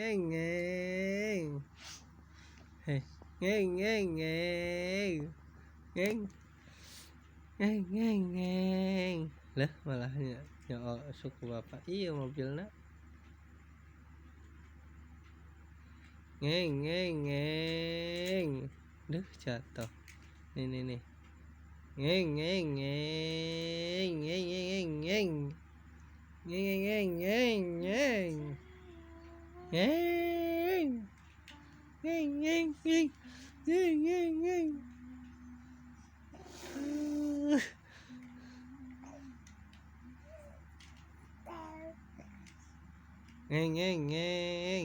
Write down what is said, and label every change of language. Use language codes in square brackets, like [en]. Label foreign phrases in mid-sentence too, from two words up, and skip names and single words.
[id] ngeng. Hei, ngeng ngeng ngeng. Ngeng. Ngeng ngeng ngeng. Lah malah suku bapak. Iya mobilnya. Ngeng ngeng ngeng. Duh jatuh. Nih. Ngeng ngeng ngeng. Ngeng ngeng ngeng. Ngeng ngeng ngeng ngeng. Ngeng. Ngeng ngeng ngeng. Ngeng ngeng ngeng. Ngeng ngeng ngeng.